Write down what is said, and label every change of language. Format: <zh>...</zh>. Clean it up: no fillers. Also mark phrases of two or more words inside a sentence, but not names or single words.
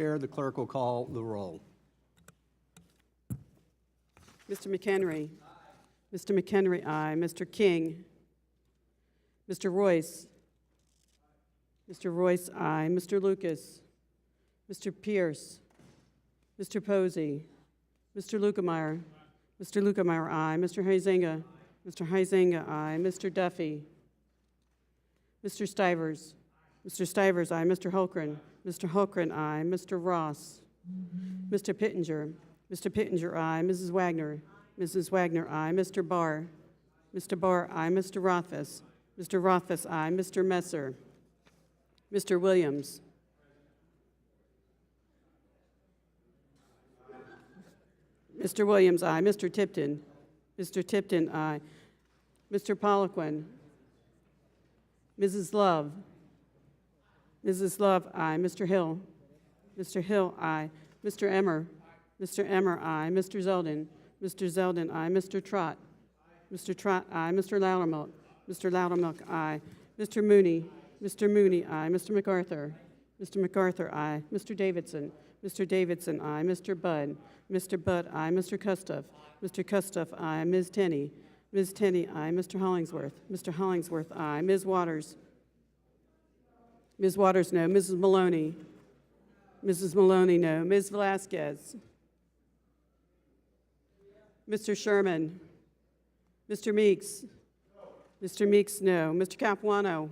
<en>The clerk will call the roll. Mr. McHenry. Mr. McHenry, aye. Mr. King. Mr. Royce. Mr. Royce, aye. Mr. Lucas. Mr. Pierce. Mr. Posey. Mr. Lukemeyer. Mr. Lukemeyer, aye. Mr. Huizenga. Mr. Huizenga, aye. Mr. Duffy. Mr. Stivers. Mr. Stivers, aye. Mr. Hulkran. Mr. Hulkran, aye. Mr. Ross. Mr. Pittenger. Mr. Pittenger, aye. Mrs. Wagner. Mrs. Wagner, aye. Mr. Barr. Mr. Barr, aye. Mr. Rothfuss. Mr. Rothfuss, aye. Mr. Messer. Mr. Williams. Mr. Williams, aye. Mr. Tipton. Mr. Tipton, aye. Mr. Poliquin. Mrs. Love. Mrs. Love, aye. Mr. Hill. Mr. Hill, aye. Mr. Emmer. Mr. Emmer, aye. Mr. Zeldin. Mr. Zeldin, aye. Mr. Trott. Mr. Trott, aye. Mr. Loudermilk. Mr. Loudermilk, aye. Mr. Mooney. Mr. Mooney, aye. Mr. MacArthur. Mr. MacArthur, aye. Mr. Davidson. Mr. Davidson, aye. Mr. Budd. Mr. Budd, aye. Mr. Kustoff. Mr. Kustoff, aye. Ms. Tenney. Ms. Tenney, aye. Mr. Hollingsworth. Mr. Hollingsworth, aye. Ms. Waters. Ms. Waters, no. Mrs. Maloney. Mrs. Maloney, no. Ms. Velasquez. Mr. Sherman. Mr. Meeks. Mr. Meeks, no. Mr. Capuano.</en>